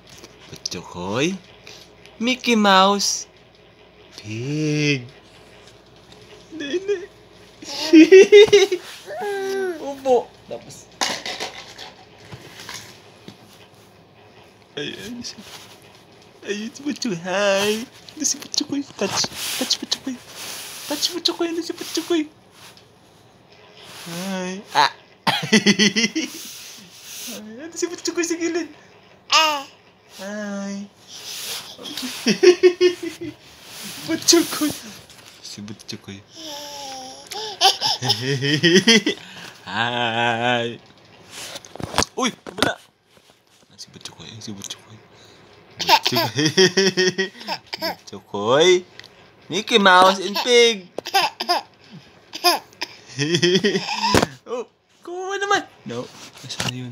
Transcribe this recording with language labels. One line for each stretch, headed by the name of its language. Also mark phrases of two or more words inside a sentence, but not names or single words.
Filipino: Butchokoy. Mickey Mouse. Pig. Nene. Upo. Tapos. Ayun si Butchokoy. Hi. Ano si Butchokoy? Touch Butchokoy. Ano si Butchokoy? Hi. Ano si Butchokoy sa gilid? Hi. Butchokoy. Si Butchokoy. Hi. Uy, wala. Si Butchokoy. Butchokoy. Mickey Mouse and Pig. Oh, kuha naman. No. Nasaan yun?